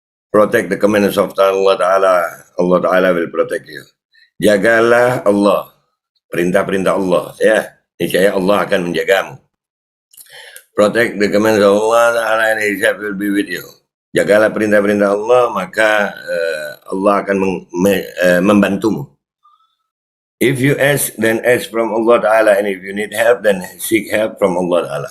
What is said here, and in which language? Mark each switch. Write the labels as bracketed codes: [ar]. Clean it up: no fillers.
[en] Protect the commandments of Allah Ta'ala. Allah Ta'ala will protect you. [id] Jagalah Allah, perintah-perintah Allah ya, niscaya Allah akan menjagamu. [en] Protect the commandments of Allah Ta'ala and His help will be with you. [id] Jagalah perintah-perintah Allah, maka Allah akan membantumu. [en] If you ask, then ask from Allah Ta'ala, and if you need help, then seek help from Allah Ta'ala.